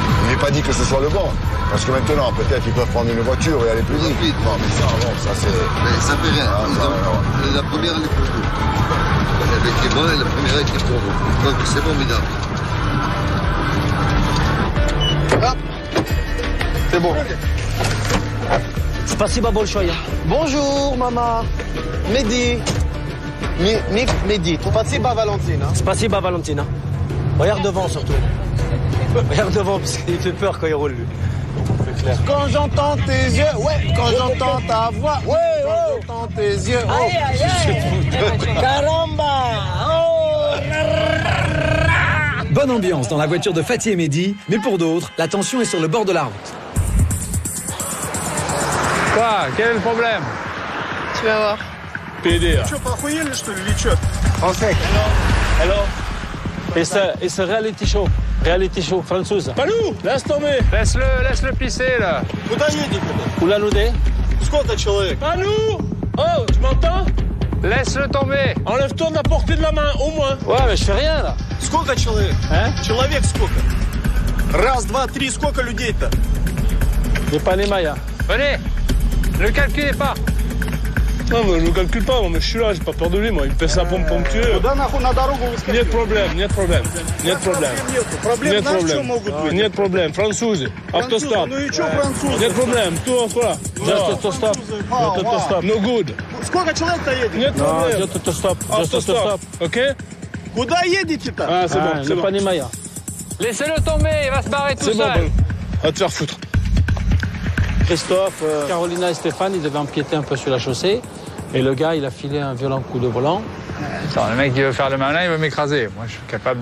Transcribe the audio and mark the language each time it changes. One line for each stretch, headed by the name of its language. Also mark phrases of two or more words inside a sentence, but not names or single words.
French: Je n'ai pas dit que ce soit le bon. Parce que maintenant, peut-être ils peuvent prendre une voiture et aller plus vite. Non, mais ça, non, ça c'est... Mais ça fait rien. La première, elle est pour vous. Elle était bonne et la première était pour vous. Donc c'est formidable. C'est bon.
Russian: Спасибо большое.
French: Bonjour, maman. Mehdi. Mehdi.
Russian: Спасибо, Valentine. Спасибо, Valentina.
French: Regarde devant surtout. Regarde devant parce qu'il fait peur quand il roule lui. C'est clair. Quand j'entends tes yeux, ouais, quand j'entends ta voix, ouais, quand j'entends tes yeux, oh, Aïe, aïe, aïe. Caramba. Bonne ambiance dans la voiture de Fatih et Mehdi, mais pour d'autres, la tension est sur le bord de la route. Quoi? Quel est le problème? Tu vas voir. PDA. Français.
English: Hello. It's a reality show. Reality show
French: française. Palou, laisse tomber. Laisse-le pisser, là. Oulan-Oudé.
Russian: Сколько человек?
French: Palou, Oh, tu m'entends? Laisse-le tomber. Enlève-toi de la portée de la main, au moins. Ouais, mais je fais rien, là.
Russian: Сколько человек? Человек сколько? Раз, два, три, сколько людей-то?
French: J'ai pas les mailles. Venez, ne calculez pas. Non, mais je ne calcule pas, moi, mais je suis là, j'ai pas peur de lui, moi. Il me fait sa pompe pour me tuer.
Russian: Нет проблем, нет проблем. Нет проблем. Нет проблем. Нет проблем. Французы. Автостоп. Нет проблем.
French: Tout quoi?
English: Just autostop. Just autostop. No good.
Russian: Сколько человек-то едет? Нет проблем.
English: Just autostop. Just autostop. Ok?
Russian: Куда едете-то?
French: Ah, c'est bon, c'est j'ai bon. pas les mailles. Laissez-le tomber, il va se barrer tout C'est bon, seul. bon. Va te faire foutre. Christophe, Carolina et Stéphane, ils devaient empiéter un peu sur la chaussée. Et le gars, il a filé un violent coup de volant. Attends, le mec, il veut faire le malin, il veut m'écraser. Moi, je suis capable de...